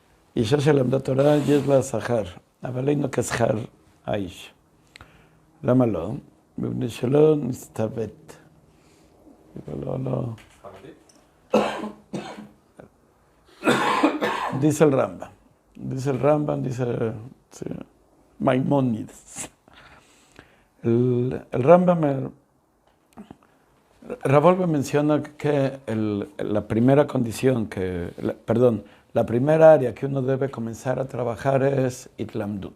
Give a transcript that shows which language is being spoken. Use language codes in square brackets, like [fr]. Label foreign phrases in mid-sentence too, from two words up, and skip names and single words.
[he] אישה שלמדה תורה, יש לה שכר, אבל אין לו כשכר האיש. למה לא? מפני שלא נסתווית. לא. [es] Dice el Rambam, dice Maimónides. El Rambam, Ravolve menciona que la primera condición, la primera área que uno debe comenzar a trabajar es Itlamdut.